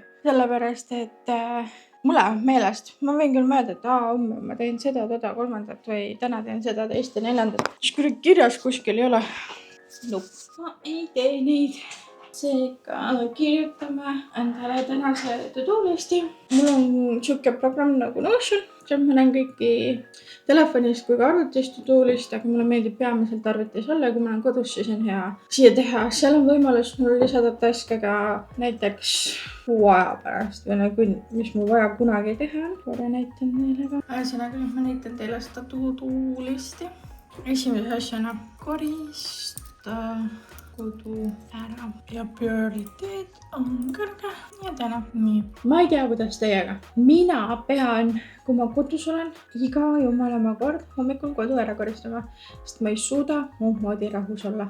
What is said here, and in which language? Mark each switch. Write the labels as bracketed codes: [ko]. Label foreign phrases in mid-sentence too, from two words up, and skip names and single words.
[et] Sellepärast, et mulle on meelest. Ma võin küll mõelda, et homme ma teen seda, kolmandat või täna teen seda, teist ja neljandat. Siis kui kirjas kuskil ei ole, ma ei tee neid. Seega kirjutame endale tänase to-do listi. Mul on siuke programm nagu Notion. Seal ma näen kõiki telefonist kui ka arvutist [en] to-do list, [et] aga mulle meeldib peamiselt arvutis olla. Kui ma olen kodus, siis on hea siia teha. Seal on võimalus mul lisada taske ka näiteks kuu aja pärast või mis mul vaja kunagi teha. Korra näitan teile ka. Ühesõnaga, ma näitan teile seda to-do listi. Esimese asjana korista kodu ära ja prioriteet on kõrge ja täna nii. Ma ei tea, kuidas teiega. Mina pean, kui ma kodus olen, iga jumalama kord hommikul kodu ära koristama, sest ma ei suuda muud moodi rahus olla.